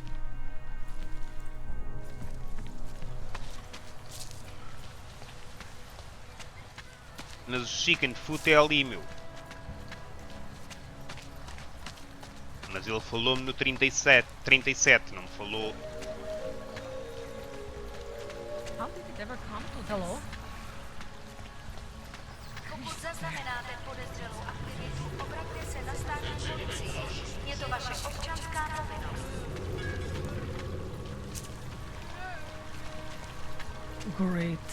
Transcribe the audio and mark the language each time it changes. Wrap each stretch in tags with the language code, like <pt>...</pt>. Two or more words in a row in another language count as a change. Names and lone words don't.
<pt>Mas o</pt> <en>chicken food</en> <pt>é ali, meu. Mas ele falou-me no 37, não me falou.</pt> <en>How did it ever come to this? Hello?</en> <cs>Pokud zaznamenáte podezřelou aktivitu, obraťte se na státní policii. Je to vaše občanská povinnost.</cs> <en>Great.</en>